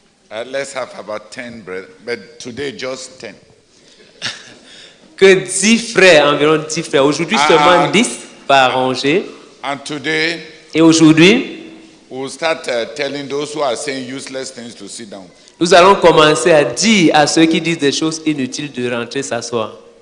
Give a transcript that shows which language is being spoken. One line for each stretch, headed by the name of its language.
English: Let's have about 10 bread, but today just 10.
French: Que 10 frères, environ 10 frères. Aujourd'hui seulement 10 par rangée.
English: And today,
French: Et aujourd'hui,
English: we'll start telling those who are saying useless things to sit down.
French: nous allons commencer à dire à ceux qui disent des choses inutiles de rentrer s'asseoir.